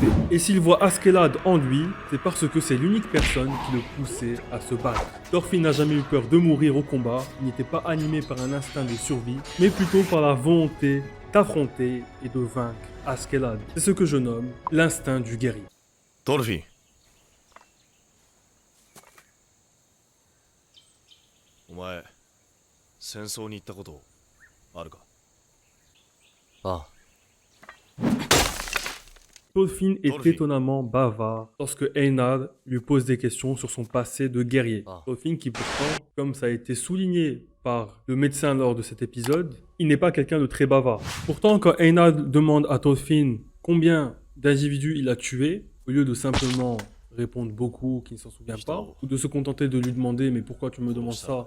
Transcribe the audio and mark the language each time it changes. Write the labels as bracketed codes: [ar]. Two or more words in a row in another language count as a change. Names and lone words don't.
[fr] Et s'il voit Askeladd en lui, c'est parce que c'est l'unique personne qui le poussait à se battre. Thorfinn n'a jamais eu peur de mourir au combat, il n'était pas animé par un instinct de survie, mais plutôt par la volonté d'affronter et de vaincre Askeladd. C'est ce que je nomme l'instinct du guerrier. Thorfinn. [ja] お前、戦争に行ったことあるか？ああ。 [fr] Thorfinn est étonnamment bavard lorsque Einar lui pose des questions sur son passé de guerrier. Thorfinn qui pourtant, comme ça a été souligné par le médecin lors de cet épisode, il n'est pas quelqu'un de très bavard. Pourtant, quand Einar demande à Thorfinn combien d'individus il a tués, au lieu de simplement répondre beaucoup, qui ne s'en souvient pas, ou de se contenter de lui demander « mais pourquoi tu me demandes ça ?»